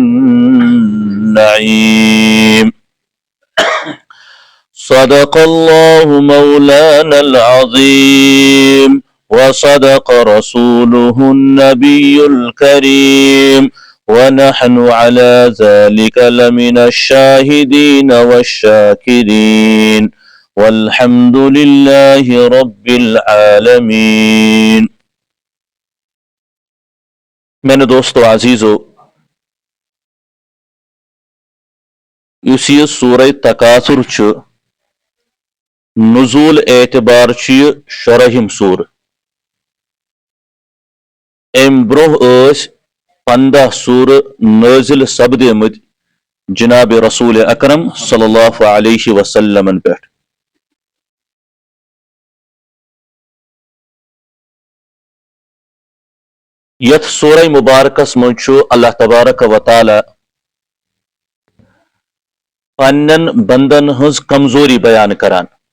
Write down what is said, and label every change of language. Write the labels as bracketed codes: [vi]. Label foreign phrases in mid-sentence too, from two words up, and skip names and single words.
[ar] النعيم صدق الله مولانا العظيم وصدق رسوله النبي الكريم ونحن على ذلك لمن الشاهدين والشاكرين والحمد لله رب العالمين. [ks] میانو دوستو عزیزو، یس یہ سورہ تکاثر چھ نزول اعتبار چھ شرحم سور. ام برہ 15 سور نازل سپدیمت جناب رسول اکرم صلی اللہ علیہ وسلم پہ. یتھ سورہ مبارکس من اللہ تبارک و تعالی پنن بندن ہز کمزوری بیان کران.